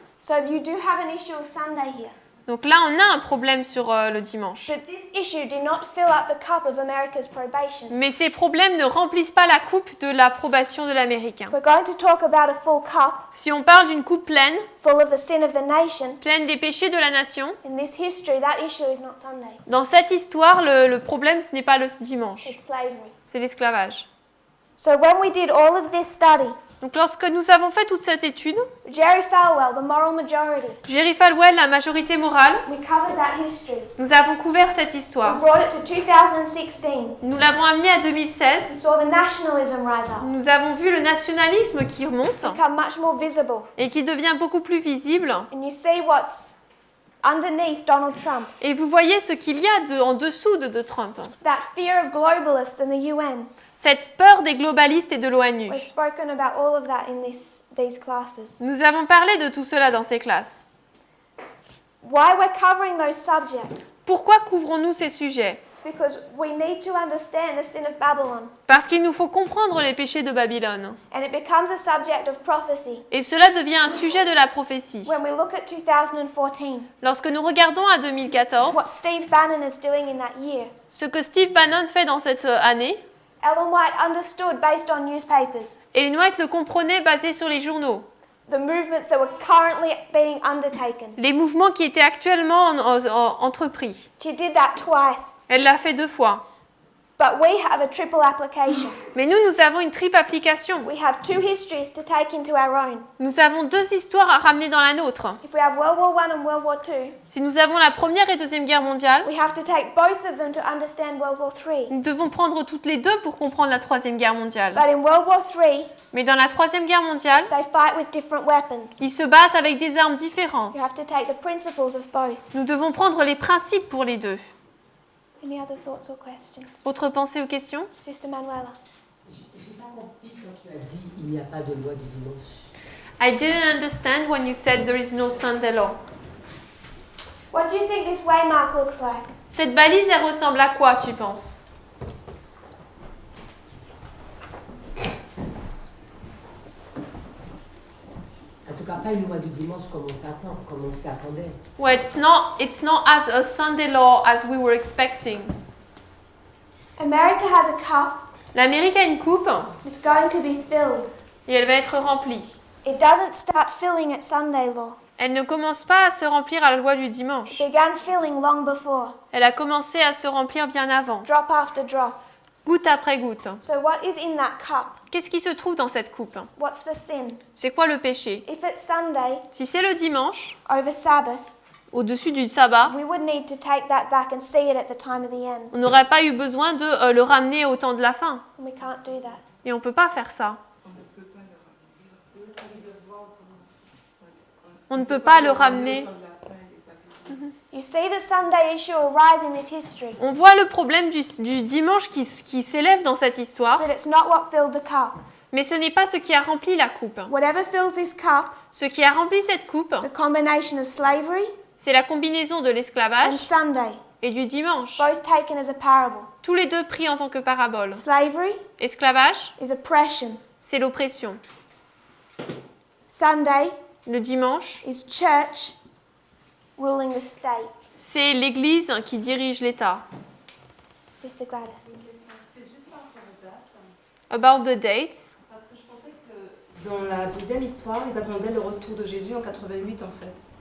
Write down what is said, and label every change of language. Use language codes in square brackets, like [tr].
[en] So you do have an issue of Sunday here. [fr] Donc là, on a un problème sur le dimanche. [en] But this issue did not fill up the cup of America's probation. [fr] Mais ces problèmes ne remplissent pas la coupe de l'approbation de l'Américain. [en] If we're going to talk about a full cup, [fr] Si on parle d'une coupe pleine, [en] full of the sin of the nation, [fr] pleine des péchés de la nation, [en] in this history, that issue is not Sunday. [fr] dans cette histoire, le problème, ce n'est pas le dimanche, [en] It's slavery. [fr] c'est l'esclavage. [en] So when we did all of this study, [fr] Donc lorsque nous avons fait toute cette étude, [en] Jerry Falwell, the moral majority, [fr] Jerry Falwell, la majorité morale, [en] we covered that history. [fr] nous avons couvert cette [en] We [fr] histoire. [en] brought it to 2016. [fr] Nous l'avons amené à [en] We [fr] 2016. [en] saw the nationalism rise up, [fr] Nous avons vu le nationalisme qui remonte [en] become much more visible. [fr] et qui devient beaucoup plus visible. [en] And you see what's underneath Donald Trump. [fr] Et vous voyez ce qu'il y a en dessous de Trump. [en] That fear of globalists and the UN. [fr] Cette peur des globalistes et de l'ONU. [en] We've spoken about all of that in these classes. [fr] Nous avons parlé de tout cela dans ces classes. [en] Why we're covering those subjects? [fr] Pourquoi couvrons-nous ces sujets? [en] It's because we need to understand the sin of Babylon. [fr] Parce qu'il nous faut comprendre les péchés de Babylone. [en] And it becomes a subject of prophecy [fr] Et cela devient un sujet de la prophétie. [en] when we look at 2014. [fr] Lorsque nous regardons à 2014, [en] What Steve Bannon is doing in that year. [fr] ce que Steve Bannon fait dans cette année, [en] Ellen White understood based on newspapers [fr] Ellen White le comprenait basé sur les journaux. [en] the movements that were currently being undertaken. [fr] Les mouvements qui étaient actuellement entrepris. [en] She did that twice. [fr] Elle l'a fait 2 fois. [en] But we have a triple application. [fr] Mais nous avons une triple application. [en] We have 2 histories to take into our own. [fr] Nous avons 2 histoires à ramener dans la nôtre. [en] If we have World War I and World War II, [fr] Si nous avons la Première et Deuxième Guerre mondiale, [en] we have to take both of them to understand World War III. [fr] nous devons prendre toutes les 2 pour comprendre la Troisième Guerre mondiale. [en] But in World War III, [fr] Mais dans la Troisième Guerre mondiale, [en] they fight with different weapons. [fr] ils se battent avec des armes différentes. [en] You have to take the principles of both. [fr] Nous devons prendre les principes pour les 2. [en] Any other thoughts or questions? [fr] Autre pensée ou questions? [en] Sister Manuela. [fr] J'ai pas compris quand tu as dit il n'y a pas de loi du dimanche. [en] I didn't understand when you said there is no Sunday law. What do you think this waymark looks like? [fr] Cette balise, elle ressemble à quoi, tu penses? En tout cas, pas une loi du dimanche comme on s'y attendait. [en] Well, it's not as a Sunday law as we were expecting. America has a cup. [fr] L'Amérique a une coupe [en] It's going to be filled. [fr] et elle va être remplie. [en] It doesn't start filling at Sunday law. [fr] Elle ne commence pas à se remplir à la loi du [en] It [fr] dimanche. [en] began filling long before, [fr] Elle a commencé à se remplir bien avant, [en] drop after drop. [fr] goutte après goutte. [en] So what is in that cup? [fr] Qu'est-ce qui se trouve dans cette coupe? [en] What's the sin? [fr] C'est quoi le péché? [en] If it's Sunday, [fr] Si c'est le dimanche, [en] over Sabbath, [fr] au-dessus du sabbat, [en] we would need to take that back and see it at the time of the end. [fr] on n'aurait pas eu besoin de le ramener au temps de la fin. [en] And we can't do that. [fr] Et on ne peut pas faire ça. On ne peut pas le ramener. [en] You see the Sunday issue arise in this history, [fr] On voit le problème du dimanche qui s'élève dans cette histoire, [en] but it's not what filled the cup. [fr] mais ce n'est pas ce qui a rempli la coupe. [en] Whatever fills this cup [fr] Ce qui a rempli cette coupe, [en] is a combination of slavery [fr] c'est la combinaison de [en] and [fr] l'esclavage [en] Sunday, [fr] et du dimanche. [en] both taken as a parable. [fr] Tous les 2 pris en tant que parabole. [en] Slavery [fr] Esclavage, [en] is oppression. [fr] c'est l'oppression. [en] Sunday [fr] Le dimanche, [en] is church ruling the state. [fr] c'est l'Église qui dirige l'État. [en] Sister Gladys. About the dates. [fr] Parce que je pensais que dans la deuxième histoire, ils attendaient le retour de Jésus en 88 en fait.